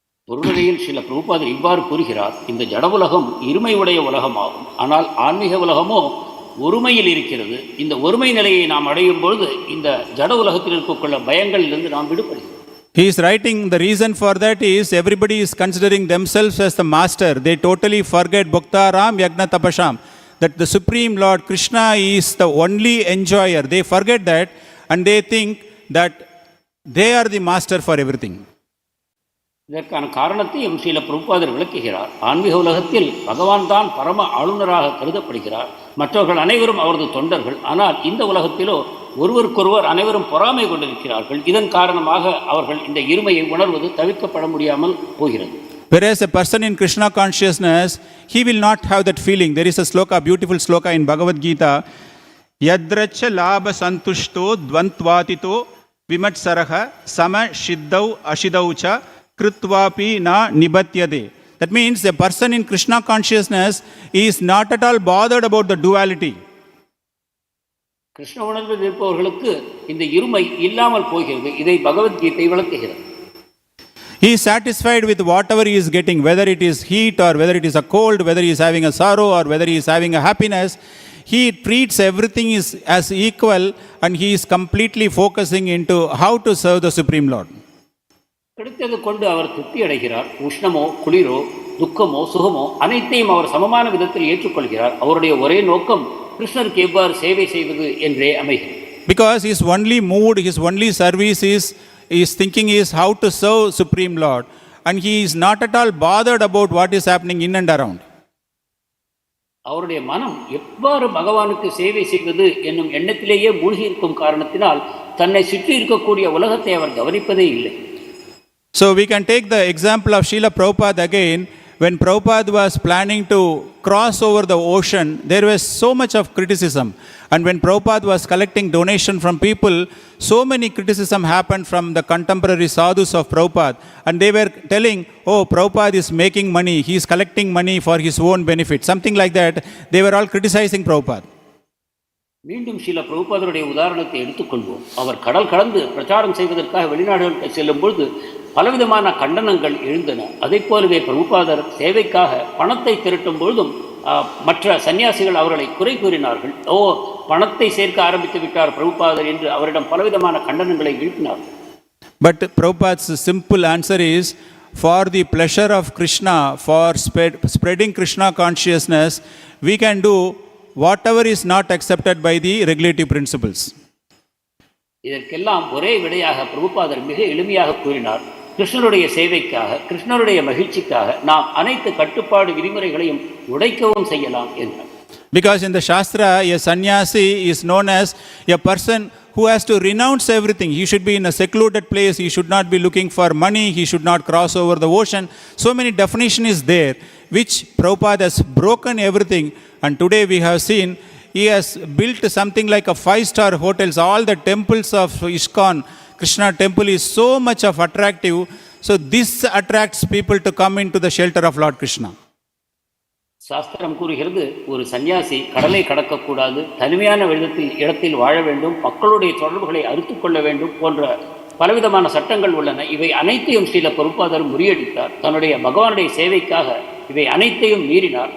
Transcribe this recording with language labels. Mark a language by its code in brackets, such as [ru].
[ta] பொருளையில் சில பிரபுபாதர் இவ்வாறு கூறுகிறார், இந்த ஜட உலகம் இருமையுடைய உலகமாகும், ஆனால் ஆன்மீக உலகமோ ஒருமையில் இருக்கிறது. இந்த ஒருமை நிலையை நாம் அடையும் பொழுது இந்த ஜட உலகத்தில் இருக்கக்கூடிய பயங்களிலிருந்து நாம் விடுபடுகிறோம். [en] He is writing the reason for that is everybody is considering themselves as the master. They totally forget [sa] bhaktaram yagna tapasham, [en] that the Supreme Lord Krishna is the only enjoyer. They forget that and they think that they are the master for everything. [ta] இதற்கான காரணத்தையும் சில பிரபுபாதர் விளக்குகிறார். ஆன்மீக உலகத்தில் பகவான் தான் பரம ஆளுநராக கருதப்படுகிறார், மற்றவர்கள் அனைவரும் அவரது தொண்டர்கள். ஆனால் இந்த உலகத்திலோ ஒருவருக்கொருவர் அனைவரும் பொறாமை கொண்டிருக்கிறார்கள். இதன் காரணமாக அவர்கள் இந்த இருமையை உணர்வது தவிர்க்கப்பட முடியாமல் போகிறது. [en] Whereas a person in Krishna consciousness, he will not have that feeling. There is a sloka, beautiful sloka in Bhagavad Gita, [sa] yadracha labha santushto dvantvatito vimatsaraha sama shiddau ashidaucha krutvapi na nibatyade. [en] That means a person in Krishna consciousness is not at all bothered about the duality. [ta] Krishna உணர்வில் இருப்பவர்களுக்கு இந்த இருமை இல்லாமல் போகிறது. இதை பகவத்கீதை விளக்குகிறது. [en] He is satisfied with whatever he is getting, whether it is heat or whether it is a cold, whether he is having a sorrow or whether he is having a happiness. He treats everything as equal and he is completely focusing into how to serve the Supreme Lord. [ta] கிடைத்தது கொண்டு அவர் திருப்தி அடைகிறார். உஷ்ணமோ குளிரோ துக்கமோ சுகமோ அனைத்தையும் அவர் சமமான விதத்தில் ஏற்றுக்கொள்கிறார். அவருடைய ஒரே நோக்கம் கிருஷ்ணருக்கு எவ்வாறு சேவை செய்வது என்றே அமைகிறது. [en] Because his only mood, his only service is thinking is how to serve Supreme Lord, and he is not at all bothered about what is happening in and around. [ta] அவருடைய மனம் எவ்வாறு பகவானுக்கு சேவை செய்வது என்னும் எண்ணத்திலேயே மூழ்கி இருக்கும் காரணத்தினால் தன்னை சுற்றி இருக்கக்கூடிய உலகத்தை அவர் கவனிப்பதே இல்லை. [en] So we can take the example of Srila Prabhupada again. When Prabhupada was planning to cross over the ocean, there was so much of criticism. And when Prabhupada was collecting donation from people, so many criticism happened from the contemporary sadhus of Prabhupada. And they were telling, oh, Prabhupada is making money, he is collecting money for his own benefit. Something like that. They were all criticizing Prabhupada. [ta] மீண்டும் சில பிரபுபாதருடைய உதாரணத்தை எடுத்துக்கொள்வோம். அவர் கடல் கடந்து பிரச்சாரம் செய்வதற்காக வெளிநாடுகளுக்கு செல்லும் பொழுது பலவிதமான கண்டனங்கள் எழுந்தன. அதை போலவே பிரபுபாதர் சேவைக்காக பணத்தை திரட்டும் பொழுதும் மற்ற சன்னியாசிகள் அவர்களை குறை கூறினார்கள். பணத்தை சேர்க்க ஆரம்பித்து விட்டார் பிரபுபாதர் என்று அவரிடம் பலவிதமான கண்டனங்களை எழுப்பினார்கள். [en] But Prabhupada's simple answer is, for the pleasure of Krishna, for spreading Krishna consciousness, we can do whatever is not accepted by the regulative principles. [ta] இதற்கெல்லாம் ஒரே விடையாக பிரபுபாதர் மிக எளிமையாக கூறினார், கிருஷ்ணருடைய சேவைக்காக, கிருஷ்ணருடைய மகிழ்ச்சிக்காக நாம் அனைத்து கட்டுப்பாடு விதிமுறைகளையும் உடைக்கவும் செய்யலாம் என்றார். [en] Because in the Shastra, a sannyasi is known as a person who has to renounce everything. He should be in a secluded place, he should not be looking for money, he should not cross over the ocean. So many definition is there, which Prabhupada has broken everything. And today we have seen he has built something like a 5-star hotels. All the temples of ISKCON, Krishna temple is so much of attractive. So this attracts people to come into the shelter of Lord Krishna. [ta] சாஸ்திரம் கூறுகிறது, ஒரு சன்னியாசி கடலை கடக்கக்கூடாது, தனிமையான இடத்தில் வாழ வேண்டும், மக்களுடைய தொடர்புகளை அறுத்துக் கொள்ள வேண்டும் போன்ற பலவிதமான சட்டங்கள் உள்ளன. இவை அனைத்தையும் சில பிரபுபாதர் முறியடித்தார். தன்னுடைய பகவானுடைய சேவைக்காக இவை அனைத்தையும் மீறினார்.